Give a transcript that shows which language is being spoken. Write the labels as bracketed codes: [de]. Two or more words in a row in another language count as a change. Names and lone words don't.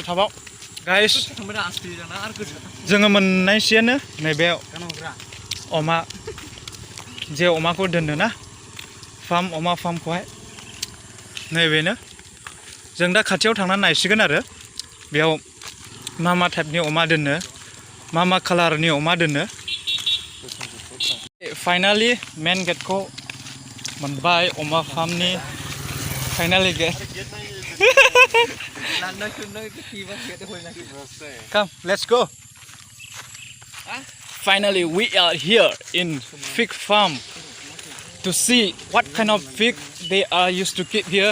[brx] थाबाव गाइस जोङो मोननायसैयानो नैबे अमा जे अमाखौ दोननो ना अमा फार्मखौहाय नैबेनो जों दा खाथियाव थांनानै नायसिगोन आरो बेयाव मा टाइपनि अमा दोननो मा कालारनि अमा दोननो फाइनालि मेन गेटखौ मोनबाय अमा फार्मनि फाइनालि गेट [en] Come, let's go. Finally, we are here in pig farm to see what kind of pig they are used to keep here.